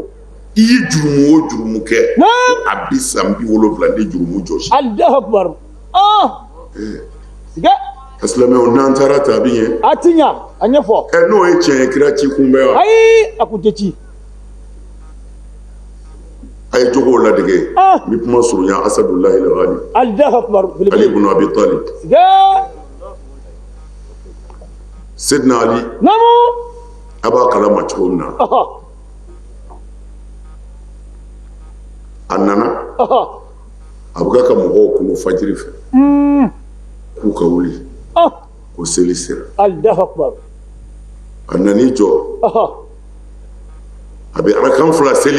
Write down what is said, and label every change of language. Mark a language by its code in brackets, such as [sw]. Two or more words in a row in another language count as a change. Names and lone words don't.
[bm] i ye jurumu o jurumu kɛ a bi san 70 ni jurumu jɔsi [ar] الله أكبر siga [bm] asilamɛw n'an taara ta a bi ɲɛ a ti ɲa a ɲɛfɔ n'o ye tiɲɛ ye kira ci kunbɛn wa ayi a kun tɛ ci a ye jogow ladege n bɛ kuma surunya Asadullahi al-Ghani [ar] الله أكبر [bm] Ali ibn Abi Talib siga Sidna Ali namu a b'a kalama cogo min na a nana a bɛ ka mɔgɔw kunu fajiri fɛ k'u ka wuli ko seli sera [ar] الله أكبر [bm] a nan'i jɔ a bɛ arakan 2 seli